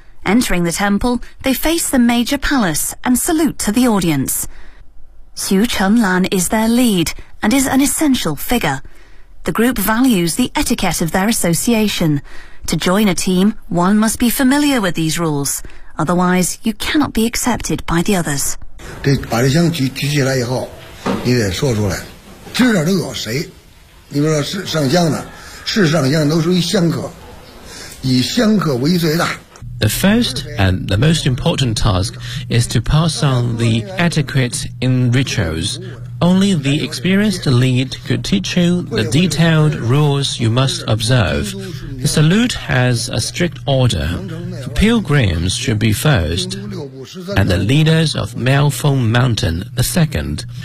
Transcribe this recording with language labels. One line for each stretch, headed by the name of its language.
English: Entering the temple, they face the major palace and salute to the audience. Xu Chenlan is their lead and is an essential figure. The group values the etiquette of their association. To join a team, one must be familiar with these rules. Otherwise, you cannot be accepted by the others.
Chinese: 这把这箱举起来以后，你得说出来，知道都有谁。你比如说是上香的，是上香都属于香客，以香客为最大。
English: The first and the most important task is to pass on the etiquette in rituals. Only the experienced lead could teach you the detailed rules you must observe. The salute has a strict order. Pilgrims should be first, and the leaders of Miaofeng Mountain the second.